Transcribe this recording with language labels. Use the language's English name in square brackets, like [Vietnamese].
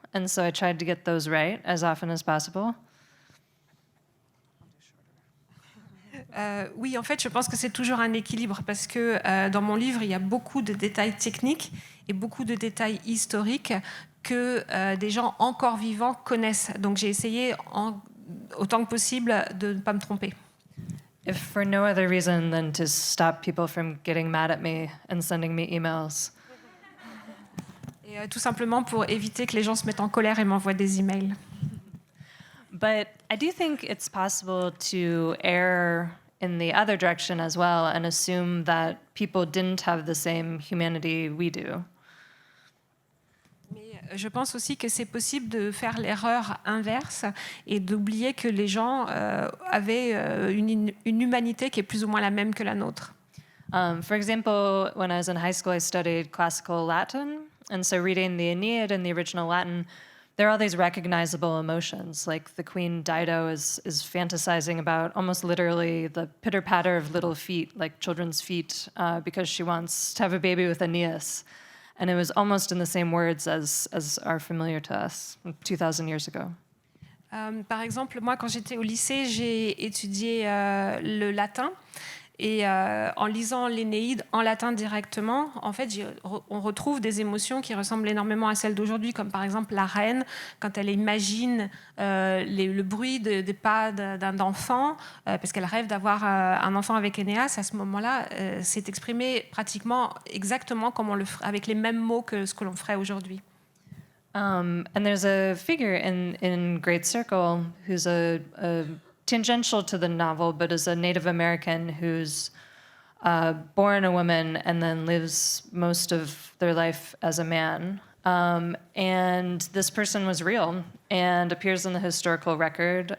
[English] And so I tried to get those right as often as possible. [French] Oui, en fait, je pense que c'est toujours un équilibre parce que dans mon livre, il y a beaucoup de détails techniques et beaucoup de détails historiques que des gens encore vivants connaissent. Donc j'ai essayé autant que possible de ne pas me tromper. [English] If for no other reason than to stop people from getting mad at me and sending me emails. [French] Et tout simplement pour éviter que les gens se mettent en colère et m'envoient des emails. [English] But I do think it's possible to err in the other direction as well and assume that people didn't have the same humanity we do. [French] Mais je pense aussi que c'est possible de faire l'erreur inverse et d'oublier que les gens avaient une humanité qui est plus ou moins la même que la nôtre. [English] For example, when I was in high school, I studied classical Latin. And so reading the Aeneid in the original Latin, there are all these recognizable emotions. Like the Queen Dido is fantasizing about almost literally the pitter-patter of little feet, like children's feet, because she wants to have a baby with Aeneas. And it was almost in the same words as are familiar to us 2,000 years ago. [French] Par exemple, moi, quand j'étais au lycée, j'ai étudié le latin. Et en lisant l'Énéide en latin directement, en fait, on retrouve des émotions qui ressemblent énormément à celles d'aujourd'hui, comme par exemple la reine, quand elle imagine le bruit des pas d'un enfant, parce qu'elle rêve d'avoir un enfant avec Énéas. À ce moment-là, c'est exprimé pratiquement exactement comme on le ferait, avec les mêmes mots que ce que l'on ferait aujourd'hui. [English] And there's a figure in Great Circle who's a tangential to the novel, but is a Native American who's born a woman and then lives most of their life as a man. And this person was real and appears in the historical record.